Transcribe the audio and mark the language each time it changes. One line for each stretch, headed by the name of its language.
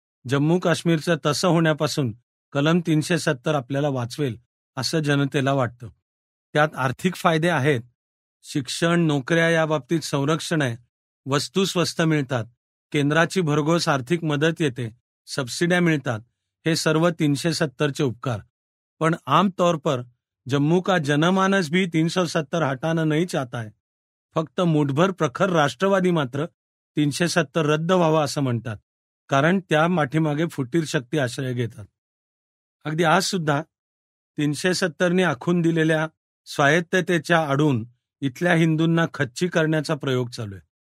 Marathi: जम्मू काश्मीरचं तसं होण्यापासून कलम 370 आपल्याला वाचवेल असं जनतेला वाटतं. त्यात आर्थिक फायदे आहेत, शिक्षण, नोकऱ्या याबाबतीत संरक्षण आहे, वस्तू स्वस्त मिळतात, केंद्राची भरघोस आर्थिक मदत येते, सबसिड्या मिळतात, हे सर्व 370चे उपकार.
Hindi: पण आमतौर पर जम्मू का जनमानस भी 370 हटाना नहीं चाहता है.
Marathi: फक्त मुठभर प्रखर राष्ट्रवादी मात्र 370 रद्द व्हावा असं म्हणतात, कारण त्या पाठीमागे फुटीर शक्ती आश्रय घेतात. अगदी आज सुद्धा 370नी आखून दिलेल्या स्वायत्ततेच्या आडून इथल्या हिंदूंना खच्ची करण्याचा प्रयोग चालू आहे.